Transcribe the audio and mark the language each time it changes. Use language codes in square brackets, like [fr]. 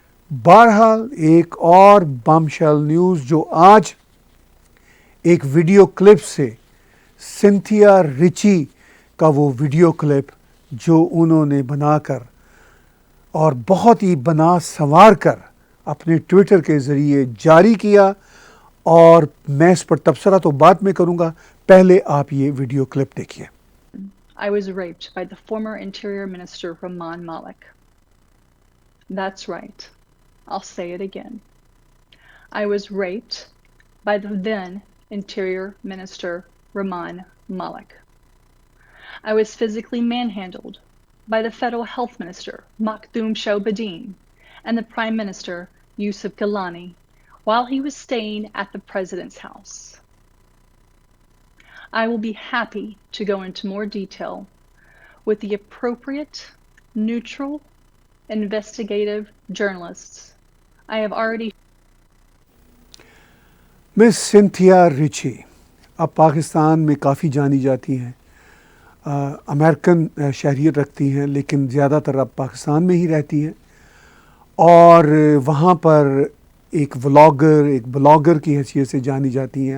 [ur] بہرحال ایک اور بم شیل نیوز جو آج ایک ویڈیو کلپ سے, سنتھیا رچی کا وہ ویڈیو کلپ جو انہوں نے بنا کر اور بہت ہی بنا سنوار کر اپنے ٹویٹر کے ذریعے جاری کیا, اور میں اس پر تبصرہ تو بعد میں کروں گا, پہلے آپ یہ ویڈیو کلپ دیکھیے. [en] I was raped by the former Interior Minister Rahman Malik. That's right. I'll say it again. I was raped by the then Interior Minister Rahman Malik. I was physically manhandled by the Federal Health Minister Makhdoom Shahbudin and the Prime Minister Yusuf Gilani while he was staying at the President's house. I will be happy to go into more detail with the appropriate, neutral, investigative journalists. I have already. [ur] Miss Cynthia رچی اب پاکستان میں کافی جانی جاتی ہیں, American شہریت رکھتی ہیں لیکن زیادہ تر اب پاکستان میں ہی رہتی ہیں, اور وہاں پر ایک بلاگر کی حیثیت سے جانی جاتی ہیں.